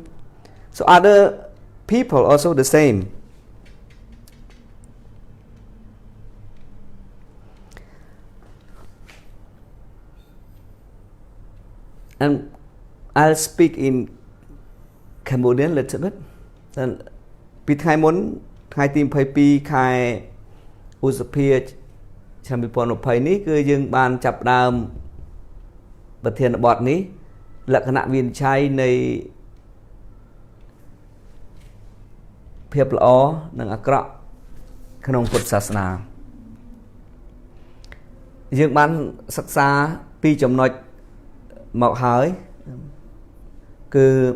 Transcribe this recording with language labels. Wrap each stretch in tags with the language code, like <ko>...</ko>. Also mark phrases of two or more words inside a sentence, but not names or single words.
<en>So other people also the same. And I'll speak in Cambodian a little bit.</en> <km>Then ពីថ្ងៃមុនថ្ងៃទី22ខែឧសភាឆ្នាំ2020នេះគឺយើងបានចាប់ផ្ដើមប្រធានបទនេះលក្ខណៈវិនិច្ឆ័យនៃភាពល្អនិងអាក្រក់ក្នុងពុទ្ធសាសនាយើងបានសិក្សាពីចំណុចមកហើយគឺ</km>